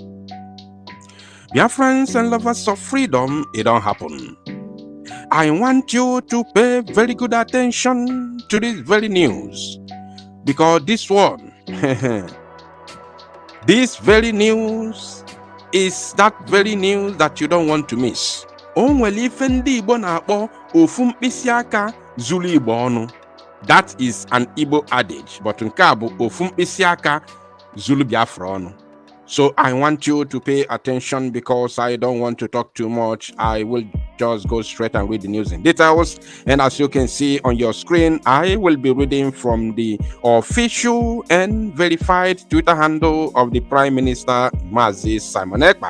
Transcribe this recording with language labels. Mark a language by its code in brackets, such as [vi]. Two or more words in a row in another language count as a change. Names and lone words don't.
[en] Biafrans and lovers of freedom, it don't happen. I want you to pay very good attention to this very news, because this one, this very news is that very news that you don't want to miss. [ig] Onwere ife ndị Igbo na-akpọ ofu mkpịsị aka zuru Igbo ọnụ. [en] That is an Igbo adage, but [ig] nke a bụ ofu mkpịsị aka zuru Biafra ọnụ. [en] So I want you to pay attention, because I don't want to talk too much. I will just go straight and read the news in details. And as you can see on your screen, I will be reading from the official and verified Twitter handle of the Prime Minister, Mazi Simon Ekpa.